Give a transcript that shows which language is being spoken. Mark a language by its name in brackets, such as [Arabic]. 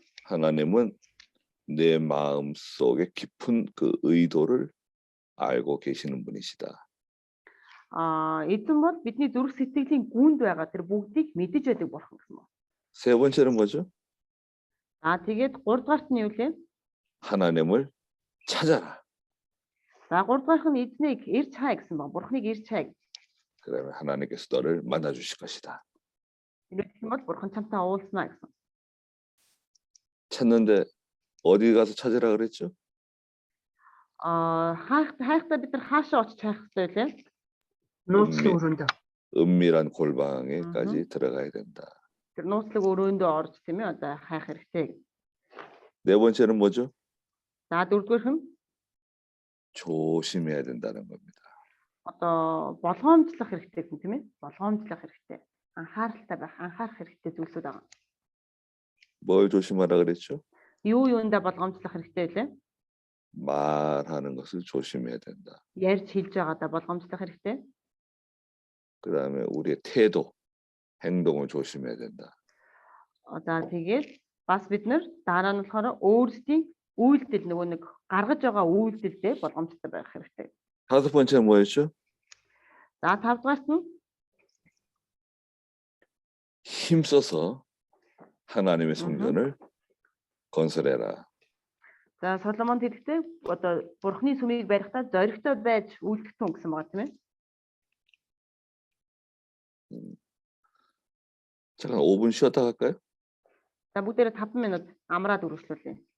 [Korean] 하나님은 내 마음 속에 깊은 그 의도를 알고 계시는 분이시다. [Mongolian] Эзэн бол бидний зүрх сэтгэлийн гүнд байгаа тэр бүгдийг мэдэж байдаг Бурхан гэсэн байна. [Korean] 세 번째는 뭐죠? [Mongolian] Тэгээд 3 дугаарт нь юу вэ? [Korean] 하나님을 찾아라. [Mongolian] За 3 дугаарх нь эзнийг ирж хай гэсэн байна. Бурхныг ирж хай. [Korean] 그러면 하나님께서 너를 만나 주실 것이다. [Mongolian] Ирэх юм бол Бурхан чамтай уулзнаа гэсэн. [Korean] 찾는데 어디 가서 찾으라 그랬죠? [Mongolian] хайхдаа бид нар хаашаа очиж хайх хэрэгтэй вэ? Нууцлын өрөөндөө. [Korean] 은밀한 골방에까지 들어가야 된다. [Mongolian] Тэр нууцлаг өрөөндөө орж тийм ээ одоо хайх хэрэгтэй. [Korean] 네 번째는 뭐죠? [Mongolian] За дөрөвдүгээрх нь [Korean] 조심해야 된다는 겁니다. [Mongolian] одоо болгоомжлох хэрэгтэй гэх юм тийм ээ. Болгоомжлох хэрэгтэй. Анхааралтай байх, анхаарах хэрэгтэй зүйлсүүд байгаа. [Korean] 뭘 조심하라 그랬죠? [Mongolian] Юу юундаа болгоомжлох хэрэгтэй вэ? [Korean] 말하는 것을 조심해야 된다. [Mongolian] Ярьж хэлж байгаадаа болгоомжлох хэрэгтэй. [Korean] 그다음에 우리의 태도, 행동을 조심해야 된다. [Mongolian] За тэгээд бас бид нар дараа нь болохоор өөрсдийн үйлдэл нөгөө нэг гаргаж байгаа үйлдэлдээ болгоомжтой байх хэрэгтэй. [Korean] 다섯 번째는 뭐였죠? [Mongolian] За 5 дугаарт нь [Korean] 힘써서 하나님의 성전을 건설해라. [Mongolian] за Соломон хэлэхдээ одоо Бурхны сүмийг барихдаа зоригтой байж үйлдэхтэн гэсэн байгаа тийм ээ. [Korean] 잠깐 5분 쉬었다 갈까요? [Mongolian] За бүгдээрээ 5 минут амраад үргэлжлүүлье.